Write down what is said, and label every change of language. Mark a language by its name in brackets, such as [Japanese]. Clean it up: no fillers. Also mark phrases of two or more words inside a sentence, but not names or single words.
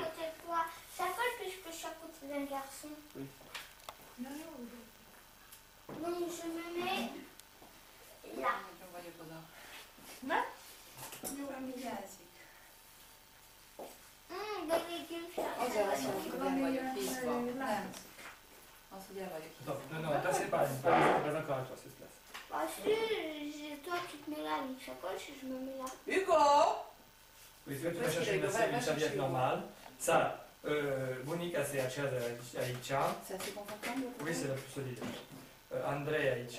[French] côté de toi. Ça colle que je peux chapeauter d'un garçon. Oui. Non, je me mets là. Ne? Des légumes, ça [Hungarian] Az az, hogy nem vagyok hízva. Nem. Az, hogy el vagyok hízva. [French] Non, toi c'est pas encore à toi cette place. Parce que toi tu te mets là avec sacoche et je me mets là. Hugo! Oui, tu vas chercher une serviette normale. Ça, Bunica c'est aici. C'est assez confortable? Oui, c'est la plus solide. André aici.